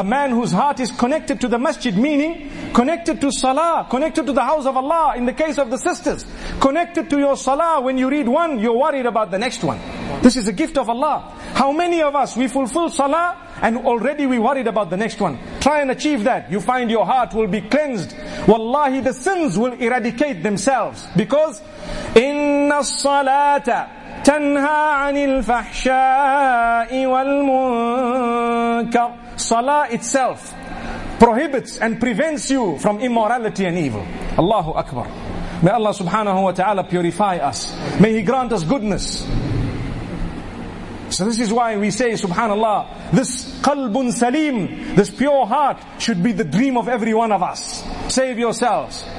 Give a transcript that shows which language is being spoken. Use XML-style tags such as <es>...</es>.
<en>A man whose heart is connected to the masjid, meaning connected to salah, connected to the house of Allah, in the case of the sisters, connected to your salah, when you read one, you're worried about the next one. This is a gift of Allah. How many of us, we fulfill salah, and already we worried about the next one. Try and achieve that. You find your heart will be cleansed. Wallahi, the sins will eradicate themselves. Because,</en> <ar>إِنَّ الصَّلَاةَ تَنْهَى عَنِ الْفَحْشَاءِ وَالْمُنْكَرِ.</ar> <en>Salah itself prohibits and prevents you from immorality and evil. Allahu Akbar. May Allah subhanahu wa ta'ala purify us. May He grant us goodness. So this is why we say, subhanallah, this qalbun salim, this pure heart, should be the dream of every one of us. Save yourselves.</en>